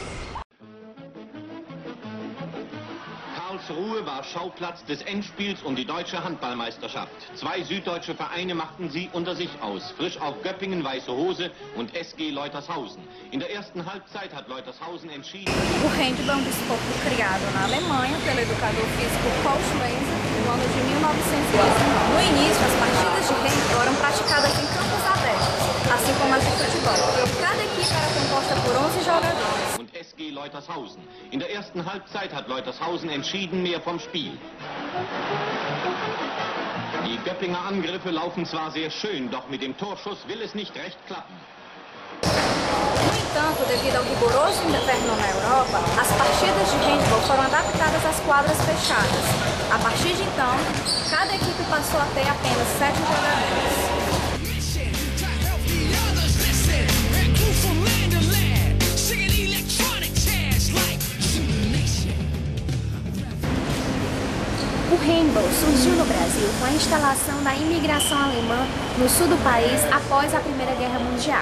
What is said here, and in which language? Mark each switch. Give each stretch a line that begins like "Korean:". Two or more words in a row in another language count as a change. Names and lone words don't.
German: Karlsruhe war Schauplatz des Endspiels um die deutsche Handballmeisterschaft. Zwei süddeutsche Vereine machten sie unter sich aus. Frisch auf Göppingen, Weiße Hose und SG Leutershausen. In der ersten Halbzeit hat Leutershausen entschieden...
Portuguese: O handball é um desporto criado na Alemanha pelo educador físico Paul Schweizer no ano de 1919. No início, as partidas de handball eram praticadas em campos abertos, assim como as de futebol. Cada equipe era composta por 11 jogadores.
German: Und SG Leutershausen. In der ersten Halbzeit hat Leutershausen entschieden mehr vom Spiel. Die Göppinger Angriffe laufen zwar sehr schön, doch mit dem Torschuss will es nicht recht klappen.
Portuguese: No entanto, devido ao rigoroso inverno na Europa, as partidas de handball foram adaptadas às quadras fechadas. A partir de então, cada equipe passou a ter apenas 7 jogadores. O handball surgiu no Brasil com a instalação da imigração alemã no sul do país após a Primeira Guerra Mundial.